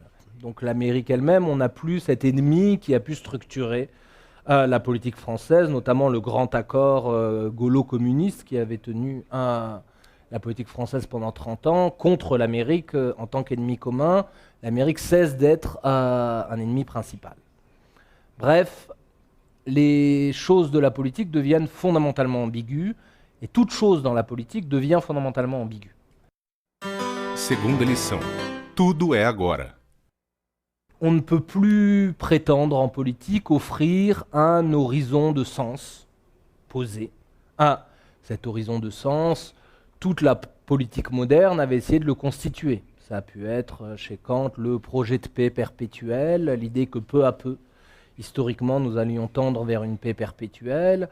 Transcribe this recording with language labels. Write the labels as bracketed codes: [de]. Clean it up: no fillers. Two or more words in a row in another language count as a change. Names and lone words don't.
[fr] Donc l'Amérique elle-même, on n'a plus cet ennemi qui a pu structurer la politique française, notamment le grand accord gaulo-communiste qui avait tenu la politique française pendant 30 ans contre l'Amérique en tant qu'ennemi commun. L'Amérique cesse d'être un ennemi principal. Bref, les choses de la politique deviennent fondamentalement ambiguës et toute chose dans la politique devient fondamentalement ambiguë. [pt] Segunda lição. Tudo é agora. [fr] On ne peut plus prétendre en politique offrir un horizon de sens posé. Cet horizon de sens, toute la politique moderne avait essayé de le constituer. Ça a pu être chez Kant le projet de paix perpétuelle, l'idée que peu à peu, historiquement, nous allions tendre vers une paix perpétuelle.